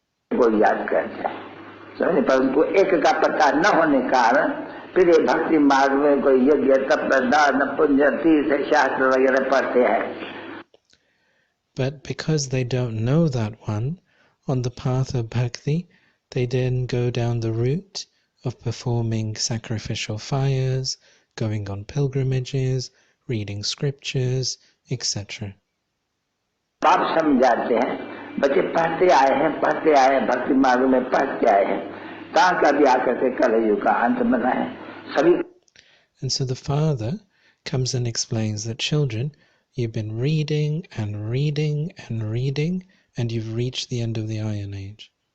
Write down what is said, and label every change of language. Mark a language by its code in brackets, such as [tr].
[en] But because they don't know that one, on the path of bhakti, they then go down the route of performing sacrificial fires, going on pilgrimages, reading scriptures, etc. [hi] बच्चे पढ़ते आए हैं भक्ति मार्ग में पढ़ते आए हैं, कहाँ कभी आकर के कलयुग का अंत बना है सभी. [en] And so the father comes and explains that, children, you've been reading and reading and reading, and you've reached the end of the Iron Age.